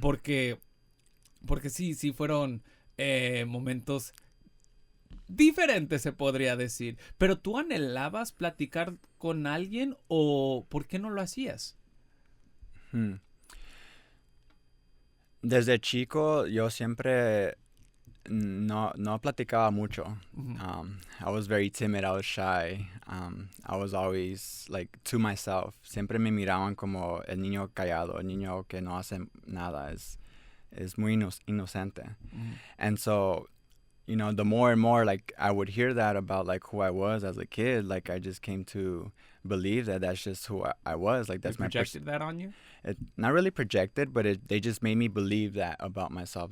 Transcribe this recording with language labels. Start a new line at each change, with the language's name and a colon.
Spanish: Porque sí fueron momentos diferentes, se podría decir. Pero ¿tú anhelabas platicar con alguien o por qué no lo hacías? Desde chico, yo siempre no platicaba mucho.
English: I was very timid. I was shy. I was always like to myself.
Spanish: Siempre me miraban como el niño callado, el niño que no hace nada. Es muy inocente.
English: And so, you know, the more and more like I would hear that about like who I was as a kid, like I just came to believe that that's just who I was. Like that's They projected that on you? not really projected, but they just made me believe that about myself.